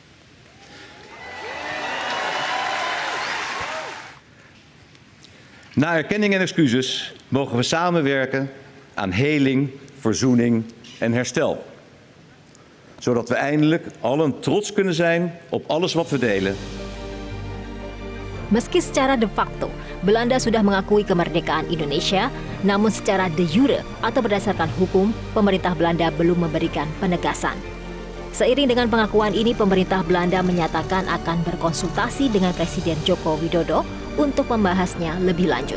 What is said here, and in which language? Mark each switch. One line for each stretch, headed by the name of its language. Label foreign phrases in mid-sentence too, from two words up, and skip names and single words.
Dutch: Na erkenning en excuses mogen we samenwerken aan heling, verzoening en herstel. Zodat we eindelijk allen trots kunnen zijn op alles wat we delen.
Indonesian: Meski secara
Latin: de facto
Indonesian: Belanda sudah mengakui kemerdekaan Indonesia, namun secara
Latin: de jure
Indonesian: atau berdasarkan hukum, pemerintah Belanda belum memberikan penegasan. Seiring dengan pengakuan ini, pemerintah Belanda menyatakan akan berkonsultasi dengan Presiden Joko Widodo untuk membahasnya lebih lanjut.